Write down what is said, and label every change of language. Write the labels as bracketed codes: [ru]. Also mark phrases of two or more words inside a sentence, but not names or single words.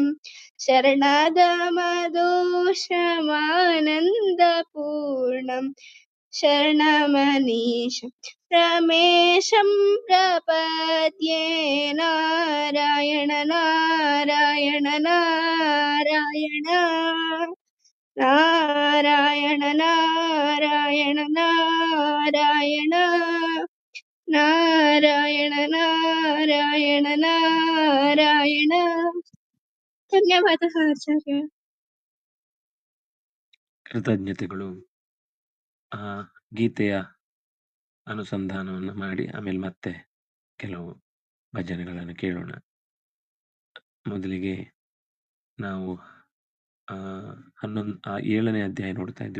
[sa] शरणागमदोषमानन्दपूर्णं शरणमनीशं रमेशं प्रपद्ये नारायण नारायण नारायण नारायण नारायण नारायण नारायण नारायण नारायण [kn] ಧನ್ಯವಾದः ಆಚಾರ್ಯ. ಕೃತಜ್ಞತೆಗಳು. ಗೀತೆಯ ಅನುಸಂಧಾನವನ್ನು ಮಾಡಿ ಆಮೇಲೆ ಮತ್ತೆ ಕೆಲವು ಭಜನೆಗಳನ್ನು ಕೇಳೋಣ. ಮೊದಲಿಗೆ ನಾವು 7ನೇ ಅಧ್ಯಾಯ ನೋಡ್ತಾ ಇದ್ವಿ.